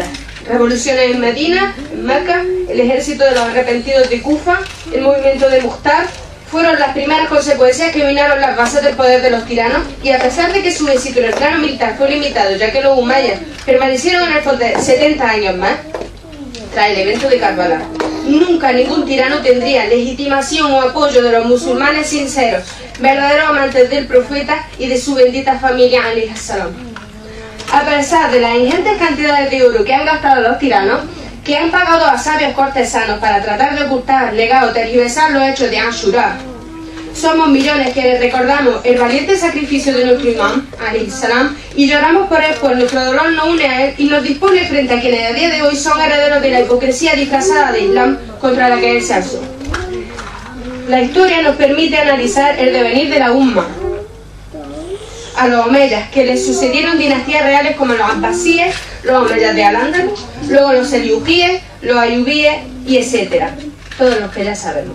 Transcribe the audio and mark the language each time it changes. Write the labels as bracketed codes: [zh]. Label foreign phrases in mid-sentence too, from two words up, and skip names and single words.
[es] Revoluciones en Medina, en Meca, el ejército de los arrepentidos de Kufa, el movimiento de Mukhtar, fueron las primeras consecuencias que minaron las bases del poder de los tiranos, y a pesar de que su éxito en el plano militar fue limitado, ya que los umayyas permanecieron en el poder 70 años más, tras el evento de Karbala, nunca ningún tirano tendría legitimación o apoyo de los musulmanes sinceros, verdaderos amantes del profeta y de su bendita familia [ar] عليه السلام. [es] A pesar de las ingentes cantidades de oro que han gastado los tiranos, que han pagado a sabios cortesanos para tratar de ocultar, negar o tergiversar los hechos de Ashura, somos millones quienes recordamos el valiente sacrificio de nuestro imam, [ar] عليه السلام, [es] y lloramos por él, pues nuestro dolor nos une a él y nos dispone frente a quienes a día de hoy son herederos de la hipocresía disfrazada de Islam contra la que él se alzó. La historia nos permite analizar el devenir de la umma, a los omeyas, que les sucedieron dinastías reales como los abbasíes, los omeyas de Al-Ándalus, luego los selyúcidas, los ayubíes y etcétera, todos los que ya sabemos.